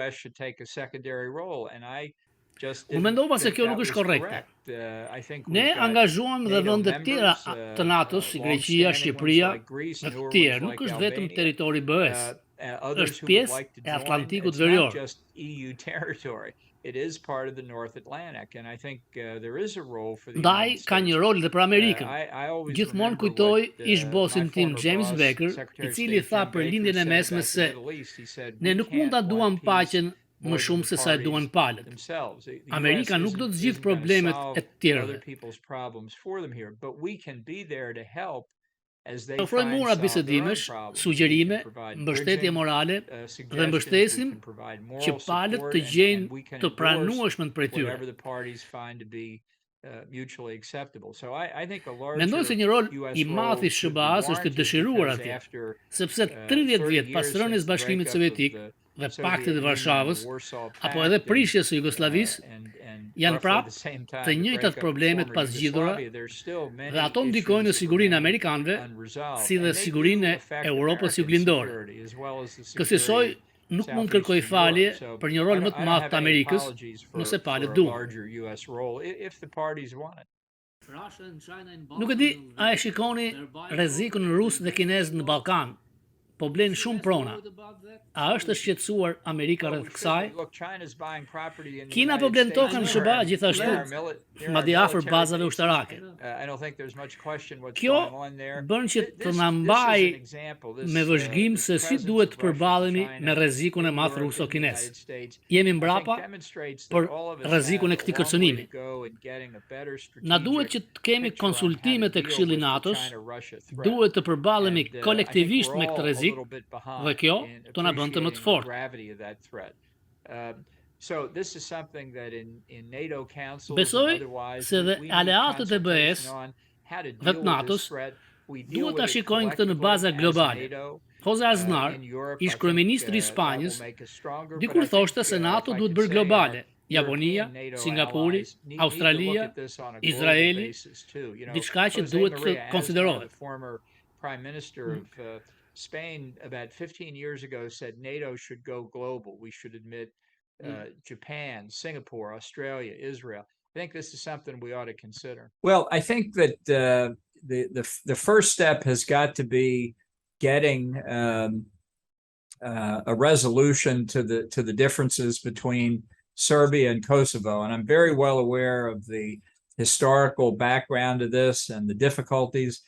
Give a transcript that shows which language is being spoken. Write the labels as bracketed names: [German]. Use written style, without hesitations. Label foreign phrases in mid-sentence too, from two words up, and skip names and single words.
[Albanian] Unë mendova se kjo nuk është korrekte. Ne angazhuam dhe vende të tjera të NATO-s, si Greqia, Shqipëria dhe të tjerë, nuk është vetëm territori BE-s, është pjesë e Atlantikut Verior. [English] It is part of the North Atlantic, and I think there is a role for the [Albanian] Ndaj [English] United [Albanian] ka një [English] States. [Albanian] rol dhe për Amerikën. [English] I always [Albanian] Gjithmonë [English] remember [Albanian] kujtoj [English] what, [Albanian] ish bosin [English] my [Albanian] tim [English] former James boss, Baker, Secretary [Albanian] i [English] of [Albanian] cili [English] State [Albanian] tha [English] Jim [Albanian] për [English] Baker [Albanian] lindjen e [English] said [Albanian] mesme [English] about [Albanian] se [English] the Middle East. He said, [Albanian] ne [English] "We [Albanian] nuk mund ta [English] can't [Albanian] duam [English] want [Albanian] paqen [English] peace [Albanian] më [English] more [Albanian] shumë [English] than [Albanian] se [English] the [Albanian] sa e [English] parties [Albanian] duan palët. [English] themselves. The [Albanian] Amerika [English] US [Albanian] nuk do të [English] isn't [Albanian] zgjidh [English] gonna [Albanian] problemet [English] solve [Albanian] e tjerëve. [English] other people's problems for them here, but we can be there to help as they [Albanian] Ofrojmë [English] find [Albanian] ura [English] solve their own [Albanian] bisedimesh, [English] problems. [Albanian] sugjerime, [English] We can provide [Albanian] mbështetje [English] bridging, [Albanian] morale dhe [English] suggestions, we [Albanian] mbështesim [English] can provide [Albanian] që [English] moral [Albanian] palët [English] support, [Albanian] të [English] and [Albanian] gjejnë [English] we can [Albanian] të [English] endorse [Albanian] pranueshmën prej tyre. [English] whatever the parties find to be mutually acceptable. So I think a [Albanian] Mendoj se [English] larger [Albanian] një rol [English] US [Albanian] i madh [English] role [Albanian] i [English] should be [Albanian] SBA-s është i [English] warranted [Albanian] dëshiruar [English] because [Albanian] atje, [English] after [Albanian] sepse 30 vjet pas [English] 30 [Albanian] rënies [English] years [Albanian] së Bashkimit [English] since the [Albanian] Sovjetik [English] breakup [Albanian] dhe [English] of the [Albanian] Paktit të [English] Soviet [Albanian] Varshavës, [English] Union, the Warsaw [Albanian] apo [English] Pact, [Albanian] edhe [English] and, [Albanian] prishjes së Jugosllavisë, janë [English] roughly [Albanian] prap [English] the same time [Albanian] të [English] the [Albanian] njëjtat [English] breakup of [Albanian] problemet [English] former [Albanian] pas zgjidhura [English] Yugoslavia, there's still many [Albanian] dhe ato ndikojnë në [English] issues that [Albanian] sigurinë e [English] remain [Albanian] Amerikanëve, [English] unresolved, [Albanian] si dhe [English] and they [Albanian] sigurinë [English] do [Albanian] e [English] affect [Albanian] Europës [English] American [Albanian] juglindore. [English] security as well as the [Albanian] Kësaj [English] security [Albanian] nuk [English] of [Albanian] mund kërkoj [English] Southeastern [Albanian] falje [English] Europe. So [Albanian] për një rol [English] I [Albanian] më [English] don't- [Albanian] të [English] I don't [Albanian] madh [English] have [Albanian] të [English] any [Albanian] Amerikës, [English] apologies [Albanian] nëse palët [English] for a [Albanian] duan. [English] larger US role if the parties want it. [Albanian] Nuk e di, a e shikoni rrezikun rus dhe kinez në Ballkan? Po blen shumë prona. A është e shqetësuar Amerika rreth kësaj? [English] Look, China's buying property in the [Albanian] Kina po [English] United [Albanian] blen [English] States [Albanian] tokën në [English] near [Albanian] SBA [English] our- [Albanian] gjithashtu, [English] near our near our [Albanian] madje afër [English] military [Albanian] bazave [English] bases. [Albanian] ushtarake. [English] I don't think there's much question what's [Albanian] Kjo [English] going on there. [Albanian] bën që të [English] This- [Albanian] na [English] this is [Albanian] mbaj [English] an example. This, [Albanian] me vëzhgim [English] this [Albanian] se si [English] presence [Albanian] duhet [English] of [Albanian] të [English] Russia and [Albanian] përballemi [English] China [Albanian] me rrezikun e [English] in [Albanian] madh [English] Europe and the [Albanian] ruso-kinez. [English] United States, [Albanian] Jemi [English] I think [Albanian] mbrapa [English] demonstrates that [Albanian] për [English] all of us [Albanian] rrezikun e [English] have [Albanian] këtij [English] a long way [Albanian] kërcënimi. [English] to go in getting a better [Albanian] Na duhet që [English] strategic [Albanian] të kemi [English] picture on how to [Albanian] konsultimet e [English] deal [Albanian] Këshillit [English] with the [Albanian] NATO-s, [English] China-Russia threat. [Albanian] duhet të përballemi [English] And, [Albanian] kolektivisht [English] I think [Albanian] me [English] we're [Albanian] këtë [English] all a [Albanian] rrezik [English] little bit behind [Albanian] dhe kjo [English] in [Albanian] të na bën të më të [English] appreciating the [Albanian] fortë. [English] gravity of that threat. So this is something that in NATO councils [Albanian] Besoj [English] and otherwise [Albanian] se dhe [English] we need [Albanian] aleatët e BE-s [English] consultation on how to [Albanian] dhe [English] deal [Albanian] të [English] with [Albanian] NATO-s [English] this threat. We deal [Albanian] duhet [English] with [Albanian] ta [English] it [Albanian] shikojnë këtë në [English] collectively [Albanian] baza [English] as [Albanian] globale. [English] NATO. [Albanian] Jose Aznar, [English] In Europe, [Albanian] ish [English] I [Albanian] kryeministri i [English] think, that [Albanian] Spanjës, [English] will make us stronger, [Albanian] dikur [English] but I think, [Albanian] thoshte se NATO [English] if I [Albanian] duhet [English] could [Albanian] bërë [English] say, [Albanian] globale. [English] our [Albanian] Japonia, [English] European NATO [Albanian] Singapuri, [English] allies need to [Albanian] Australia, [English] look at this on a global [Albanian] Izraeli, [English] basis too. You know, [Albanian] diçka që [English] Jose [Albanian] duhet të [English] Maria Aznar, [Albanian] konsiderohet. [English] the former prime minister of Spain, about 15 years ago, said NATO should go global. We should admit Japan, Singapore, Australia, Israel. I think this is something we ought to consider. Well, I think that the first step has got to be getting a resolution to the differences between Serbia and Kosovo, and I'm very well aware of the historical background of this and the difficulties.